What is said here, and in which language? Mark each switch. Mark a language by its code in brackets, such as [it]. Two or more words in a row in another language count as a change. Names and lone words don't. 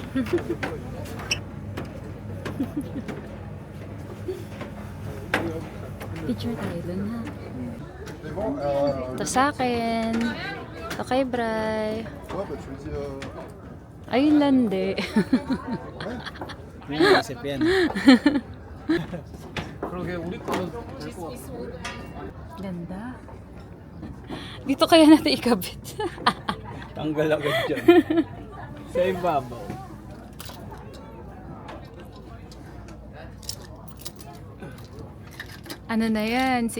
[tl] Picture tayo dun ha. Ito sa akin. Ito kay Bray. Ayun landi. Hindi yung isip yan. [ko] 그러게 우리 거는 될것 같아. [tl] Ganda. Dito kaya natin ikabit. Tanggal agad dyan. Sa ibabaw. Ano na yan?